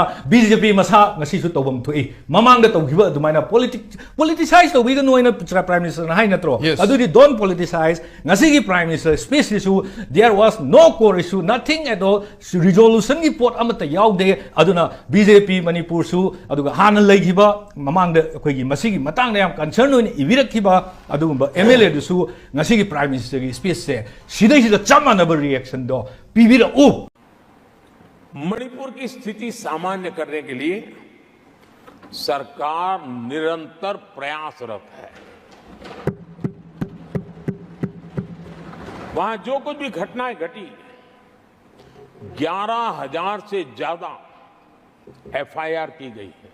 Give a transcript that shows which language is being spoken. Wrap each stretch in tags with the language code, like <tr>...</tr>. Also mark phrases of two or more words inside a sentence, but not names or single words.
<mni>ꯕꯤꯖꯦꯄꯤ ꯃꯁꯥ ꯉꯁꯤꯁꯨ ꯇꯧꯐꯝ ꯊꯣꯛꯏ ꯃꯃꯥꯡꯗ ꯇꯧꯈꯤꯕ ꯑꯗꯨꯃꯥꯏꯅ ꯄꯣꯂꯤꯇꯤꯁꯥꯏꯖ ꯇꯧꯕꯤꯒꯅꯨ ꯍꯥꯏꯅ</mni> <en>prime minister</en> <mni>ꯍꯥꯏ ꯅꯠꯇ꯭ꯔꯣ ꯑꯗꯨꯗꯤ</mni> <en>don't politicise</en> <mni>ꯉꯁꯤꯒꯤ</mni> <en>prime minister</en> <mni>ꯁ꯭ꯄꯤꯆꯁꯤꯁꯨ</mni> <en>there was no core issue nothing at all</en> <mni>ꯔꯤꯖꯣꯂꯨꯁꯟꯒꯤ ꯄꯣꯠ ꯑꯃꯠꯇ ꯌꯥꯎꯗꯦ ꯑꯗꯨꯅ ꯕꯤꯖꯦꯄꯤ ꯃꯅꯤꯄꯨꯔꯁꯨ ꯑꯗꯨꯒ ꯍꯥꯟꯅ ꯂꯩꯈꯤꯕ ꯃꯃꯥꯡꯗ ꯑꯩꯈꯣꯏꯒꯤ ꯃꯁꯤꯒꯤ ꯃꯇꯥꯡꯗ ꯌꯥꯝ ꯀꯟꯁꯔꯟ ꯑꯣꯏꯅ ꯏꯕꯤꯔꯛꯈꯤꯕ ꯑꯗꯨꯒꯨꯝꯕ ꯑꯦꯝ ꯑꯦꯜ ꯑꯦꯗꯨꯁꯨ ꯉꯁꯤꯒꯤ</mni> <en>prime minister</en> <mni>ꯁ꯭ꯄꯤꯆꯁꯦ ꯁꯤꯗꯩꯁꯤꯗ ꯆꯞ मानव रिएक्शन दो पीवी ओ</mni> <hi>मणिपुर की स्थिति सामान्य करने के लिए सरकार निरंतर प्रयासरत है। वहां जो कुछ भी घटनाएं घटी 11,000 से ज्यादा एफआईआर की गई है।</hi>